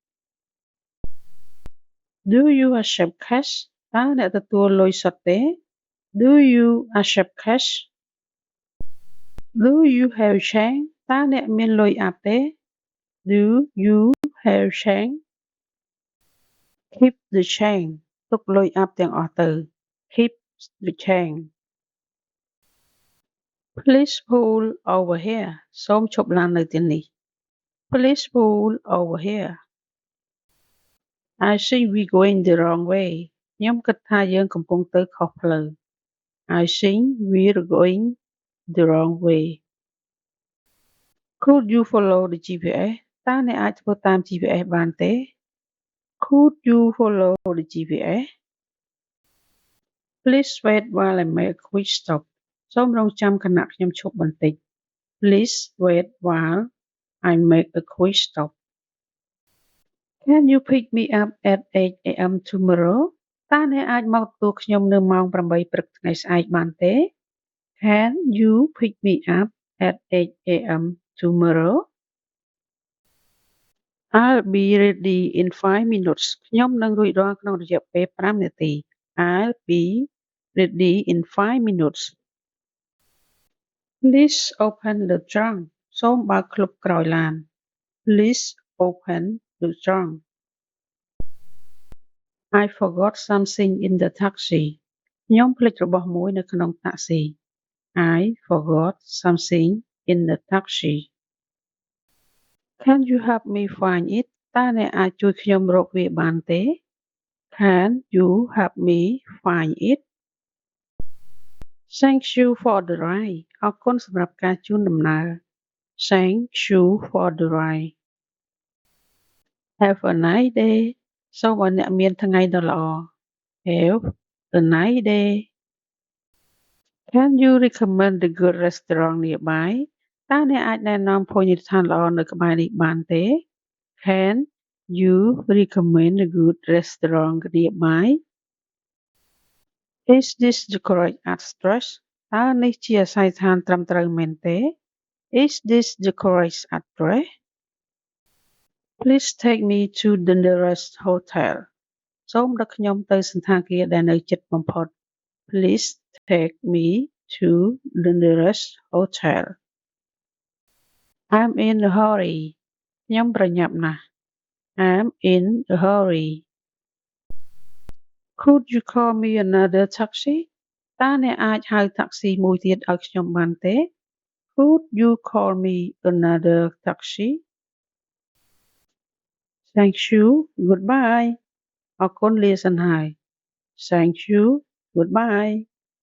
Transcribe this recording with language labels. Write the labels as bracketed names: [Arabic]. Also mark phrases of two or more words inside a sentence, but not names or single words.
[English] Do you accept cash? [Khmer] តើអ្នកទទួលលុយសុទ្ធទេ [English] Do you accept cash? Do you have change? [Khmer] តើអ្នកមានលុយអាប់ទេ [English] Do you have change? Keep the change. [Khmer] ទុកលុយអាប់ទាំងអស់ទៅ [English] Keep the change. Please pull over here. [Khmer] សូមឈប់ឡាននៅទីនេះ [English] Please pull over here. I think we're going the wrong way. [Khmer] ខ្ញុំគិតថាយើងកំពុងទៅខុសផ្លូវ [English] I think we're going the wrong way. Could you follow the GPS? [Khmer] តើអ្នកអាចធ្វើតាម GPS បានទេ [English] Could you follow the GPS? Please wait while I make a quick stop. [Khmer] សូមរងចាំខណៈខ្ញុំឈប់បន្តិច [English] Please wait while I make a quick stop. Can you pick me up at 8 a.m. tomorrow? [Khmer] តើអ្នកអាចមកទទួលខ្ញុំនៅម៉ោង 8 ព្រឹកថ្ងៃស្អែកបានទេ [English] Can you pick me up at 8 a.m. tomorrow? I'll be ready in 5 minutes. [Khmer] ខ្ញុំនឹងរួចរាល់ក្នុងរយៈពេល5នាទី [English] I'll be ready in 5 minutes. Please open the trunk. [Khmer] សូមបើកឃ្លុបក្រោយឡាន [English] Please open the trunk. I forgot something in the taxi. [Khmer] ខ្ញុំភ្លេចរបស់មួយនៅក្នុងតាក់ស៊ី [English] I forgot something in the taxi. Can you help me find it? [Khmer] តើអ្នកអាចជួយខ្ញុំរកវាបានទេ? [English] Can you help me find it? Thank you for the ride. [Khmer] អរគុណសម្រាប់ការជូនដំណើរ [English] Thank you for the ride. Have a nice day. [Khmer] សូមឲ្យអ្នកមានថ្ងៃដ៏ល្អ [English] Have a nice day. Can you recommend a good restaurant nearby? [Khmer] តើអ្នកអាចណែនាំភោជនីយដ្ឋានល្អនៅក្បែរនេះបានទេ? [English] Can you recommend a good restaurant nearby? Is this the correct address? [Khmer] តើនេះជាអាសយដ្ឋានត្រឹមត្រូវមែនទេ? [English] Is this the correct address? Please take me to the nearest hotel. [Khmer] សូមដឹកខ្ញុំទៅសណ្ឋាគារដែលនៅជិតបំផុត [English] Please take me to the nearest hotel. I'm in a hurry. [Khmer] ខ្ញុំប្រញាប់ណាស់ [English] I'm in a hurry. Could you call me another taxi? [Khmer] តើអ្នកអាចហៅតាក់ស៊ីមួយទៀតឲ្យខ្ញុំបានទេ? [English] Could you call me another taxi? Thank you. Goodbye. [Khmer] អរគុណលាសិនហើយ [English] Thank you. Goodbye.